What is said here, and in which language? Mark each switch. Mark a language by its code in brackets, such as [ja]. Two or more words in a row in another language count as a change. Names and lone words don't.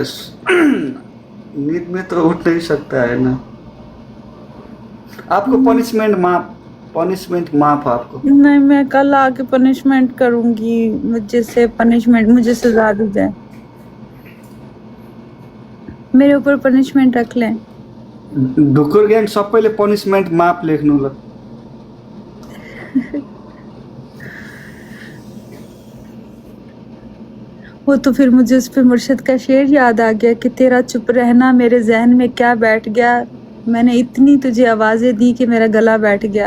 [hi] नींद में तो उठ नहीं सकता है ना। आपको पनिशमेंट माफ आपको। नहीं, मैं कल आके पनिशमेंट करूंगी। मुझे सजा दी जाए। मेरे ऊपर पनिशमेंट रख लें। [ne] ढुकुर ग्याङ सबैले पनिशमेन्ट माफ लेख्नु ल। [hi] वो तो फिर मुझे उस पे मुर्शिद का शेर याद आ गया कि तेरा चुप रहना मेरे जहन में क्या बैठ गया। मैंने इतनी तुझे आवाजें दी कि मेरा गला बैठ गया।